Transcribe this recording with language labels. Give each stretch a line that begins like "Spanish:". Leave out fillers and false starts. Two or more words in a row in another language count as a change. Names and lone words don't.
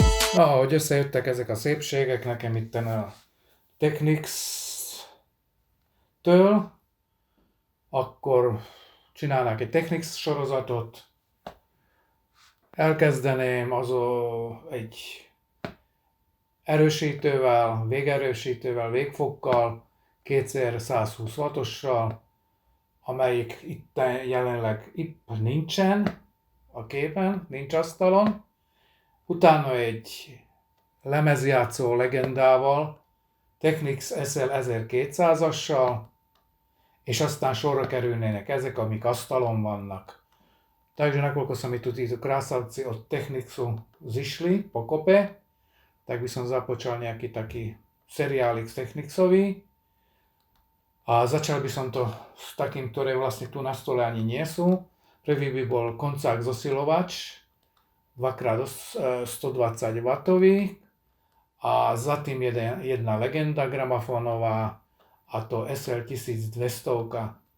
Hungarian: Na, ahogy összejöttek ezek a szépségek nekem itten a Technics-től, akkor csinálnák egy Technics sorozatot, elkezdeném egy erősítővel, végerősítővel, végfokkal, 2x120 wattossal, amelyik itt jelenleg itt nincsen a képen, nincs asztalon. Utána egy lemezjátszó legendával, Technics SE-1200-assal, és aztán sorra kerülnének ezek, amik asztalon vannak.
Slovak: Takže nakoľko sa mi tu títo krásavci od Technicsu zišli pokope, tak by som započal nejaký taký seriálik z Technicsovi. A začal by som to s takým, ktoré vlastne tu na stole ani nie sú. Prvý by bol koncák zosilovač, 2x120 W, a za tým jedna legenda gramofónová, a to SL-1200.